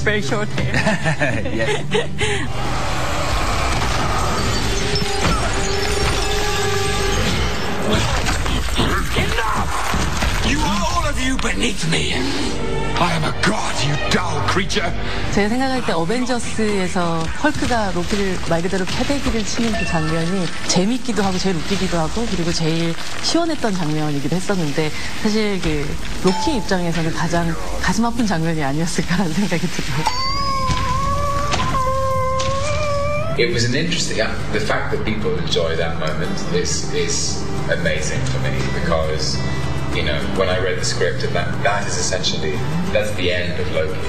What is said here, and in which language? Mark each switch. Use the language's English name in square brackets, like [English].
[English] very short hair. Yes. Enough! You are all of you beneath me. I am a god, you dull creature. [Korean] 제가 생각할 때 어벤져스에서 헐크가 로키를 말 그대로 패대기를 치는 그 장면이 재밌기도 하고 제일 웃기기도 하고 그리고 제일 시원했던 장면이기도 했었는데 사실 그 로키 입장에서는 가장 가슴 아픈 장면이 아니었을까라는 생각이 들어요. [English] It was an interesting. The fact that people enjoy that moment is amazing for me because, you know, when I read the script, that is essentially that's the end of Loki.